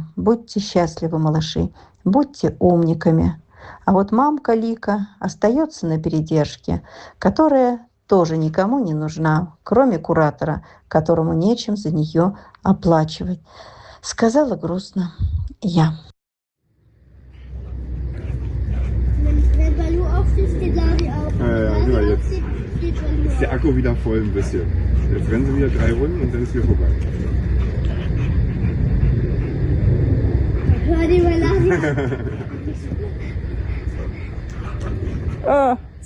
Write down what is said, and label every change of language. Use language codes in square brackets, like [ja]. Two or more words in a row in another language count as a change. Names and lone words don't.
[ru] Будьте счастливы, малыши, будьте умниками. А вот мамка Лика остается на передержке, которая тоже никому не нужна, кроме куратора, которому нечем за нее оплачивать. Сказала грустно я. [de] Wenn Balu aufsteht, steht Lari auf. Guck mal, jetzt ist der Akku wieder voll ein bisschen. Jetzt rennen sie wieder 3 Runden und dann ist wieder vorbei. Hör dir mal Lari. Oh.